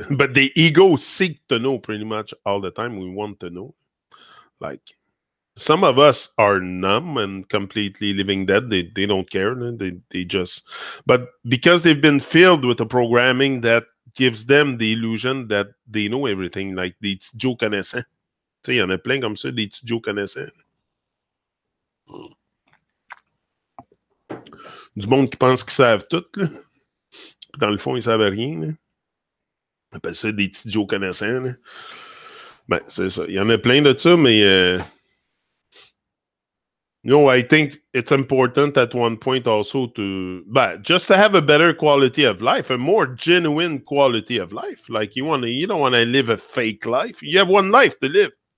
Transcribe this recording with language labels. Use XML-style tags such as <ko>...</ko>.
<en>But the ego seek to know pretty much all the time. We want to know. Like some of us are numb and completely living dead. They don't care. They just, but because they've been filled with a programming that gives them the illusion that they know everything, like</en> <fr>des petits Joe connaissants. Tu sais, il y en a plein comme ça, des petits Joe connaissants. Du monde qui pense qu'ils savent tout, là. Puis dans le fond, ils savent rien. Là. On appelle ça des petits Joe connaissants. Là. Ben, c'est ça. Il y en a plein de ça, mais</fr> <en>I think it's important at one point also to, just to have a better quality of life, a more genuine quality of life. Like you don't want to live a fake life. You have one life to live.</en>